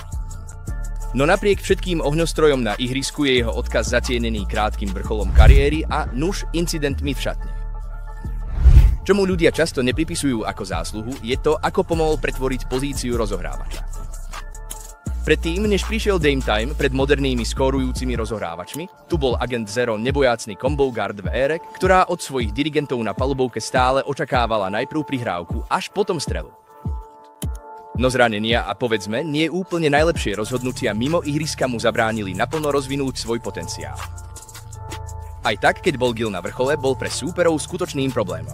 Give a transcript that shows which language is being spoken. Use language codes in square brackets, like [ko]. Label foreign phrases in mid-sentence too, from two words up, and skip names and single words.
[sk] No napriek všetkým ohňostrojom na ihrisku je jeho odkaz zatienený krátkym vrcholom kariéry a nuž incidentmi v šatni. Čo mu ľudia často nepripisujú ako zásluhu, je to, ako pomohol pretvoriť pozíciu rozohrávača. Predtým, než prišiel Dame Time pred modernými skórujúcimi rozohrávačmi, tu bol agent Zero nebojácny [en] combo guard [sk] v ére, ktorá od svojich dirigentov na palubovke stále očakávala najprv prihrávku, až potom strelu. No zranenia a povedzme, nie úplne najlepšie rozhodnutia mimo ihriska mu zabránili naplno rozvinúť svoj potenciál. Aj tak, keď bol Gil na vrchole, bol pre súperov skutočným problémom.